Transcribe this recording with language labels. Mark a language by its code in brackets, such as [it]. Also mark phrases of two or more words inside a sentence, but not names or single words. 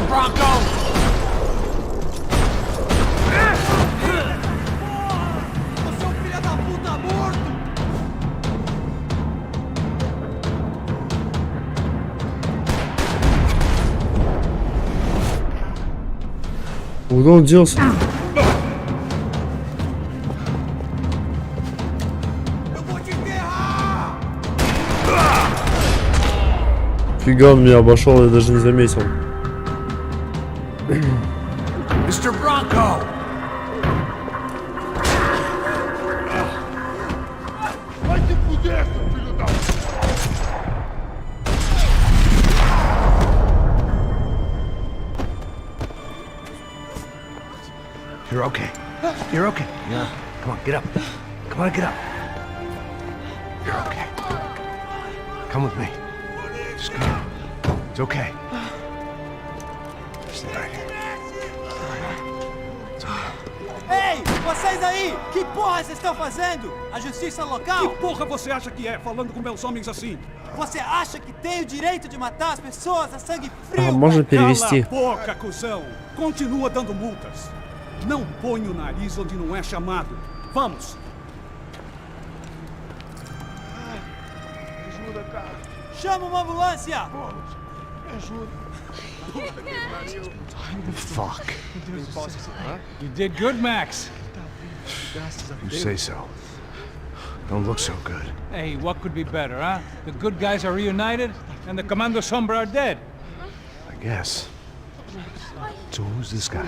[pt] Bronco! Você é um filho da puta morto! [ru] Куда он делся? [pt] Eu vou te enterrar! [ru] Фига, он меня обошел, я даже не заметил. [pt] Mr. Bronco! Vai te fuder, seu filho da... [en] You're okay. You're okay. Yeah. Come on, get up. Come on, get up. You're okay. Come with me. Just come on. It's okay. Stay right here. [pt] Ei, vocês aí! Que porra vocês estão fazendo? A justiça local? Que porra você acha que é, falando com meus homens assim? Você acha que tem o direito de matar as pessoas a sangue frio? [ru] А, можно [pt] Cala [ru] перевести. [pt] a boca, cuzão! Continua dando multas. Não põe o nariz onde não é chamado. Vamos! Ajuda, cara. Chama uma ambulância! Me ajuda. [en] Fuck. You did good, Max. You say so. Don't look so good. Hey, what could be better, huh? The good guys are reunited, and the Commando Sombra are dead. I guess. So who's this guy?